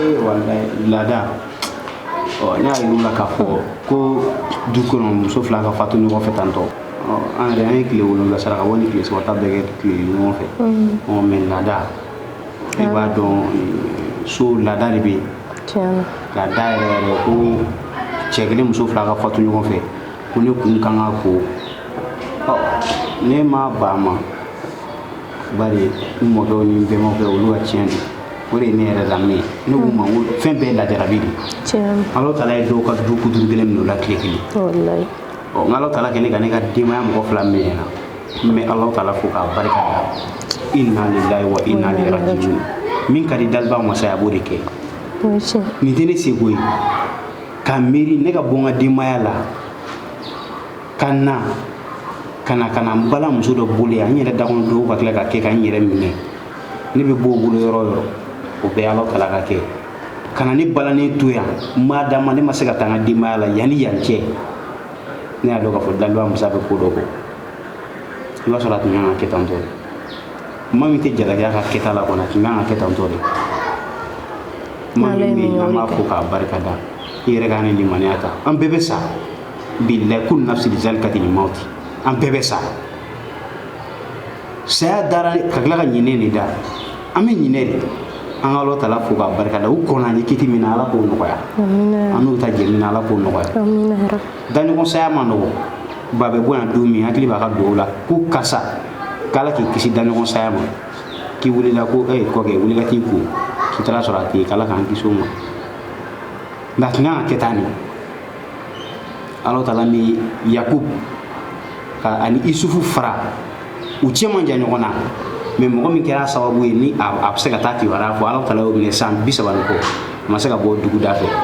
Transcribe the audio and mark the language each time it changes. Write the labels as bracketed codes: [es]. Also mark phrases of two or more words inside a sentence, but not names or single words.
[bm] Wallahi laada ne y'a yir'u la k'a fɔ ko du kɔnɔ muso fila ka fatu ɲɔgɔn fɛ tantɔ an yɛrɛ an ye tile 7 saraka bɔ ni tile 3 ta bɛɛ kɛ tile ɲɔgɔn fɛ mais laada i b'a dɔn so laada de bɛ yen laada yɛrɛ ko cɛ kelen muso fila ka fatu ɲɔgɔn fɛ ko ne kun kan ka ko ne ma ba ma bari n mɔkɛw ni n bɛnbakɛw olu ka tiɲɛ de o de ye ne yɛrɛ lamɛn ne k'u ma ko fɛn bɛɛ lajarabi de Alahu Taala ye dɔw ka du kuturu kelen minɛ o la tile kelen n Alahu Taala kɛ ne ka ne ka denbaya mɔgɔ fila minɛ na n bɛ Alahu Taala fo k'a barika da [ar] إنا لله وإنا إليه راجعون [bm] min ka di dalibaw ma sa a b'o de kɛ nin tɛ ne seko ye ka miiri ne ka bɔ n ka denbaya la ka na n balimamuso dɔ bolo yan n yɛrɛ dakɔnɔ dɔw ka tila ka kɛ ka n yɛrɛ minɛ ne bɛ bɔ o bolo yɔrɔ o yɔrɔ o bɛɛ Alahu Taala ka kɛ ka na ne balanen to yan maa dama ne ma se ka taa n ka denbaya la yanni yan cɛ ne y'a dɔn k'a fɔ daliba musa bɛ ko dɔ kɔ i b'a sɔrɔ a tun kan ka kɛ tantɔ de maa min tɛ jalaki ka kɛta la kɔni a tun kan ka kɛ tantɔ de maa min bɛ yen an b'a fɔ k'a barika da i yɛrɛ ka ne limaniya ta an bɛɛ bɛ sa [ar] بالله كل نفس ذائقة الموت [bm] an bɛɛ bɛ sa saya dara ka tila ka ɲinɛ de da an bɛ ɲinɛ de an ka Alahu Taala fo k'a barika da u kɔnna ni kiti min na Ala k'o nɔgɔya an n'u ta jɛ min na Ala k'o nɔgɔya daɲɔgɔn saya ma nɔgɔ ba bɛ bɔ yan don min hakili b'a ka dugawu la ko karisa k'Ala k'i kisi daɲɔgɔn saya ma k'i wulila ko kɔkɛ wuli ka t'i ko k'i taara sɔrɔ a tɛ yen k'Ala k'an kisi o ma nka a tun kan ka kɛ tan de Alahu Taala ni Yakubu ani Isufu fara u cɛ man jan ɲɔgɔn na mais mɔgɔ min kɛra sababu ye ni a bɛ se ka taa kibaruya fɔ Alahu Taala y'o minɛ san 30 kɔ a ma se ka bɔ dugu da fɛ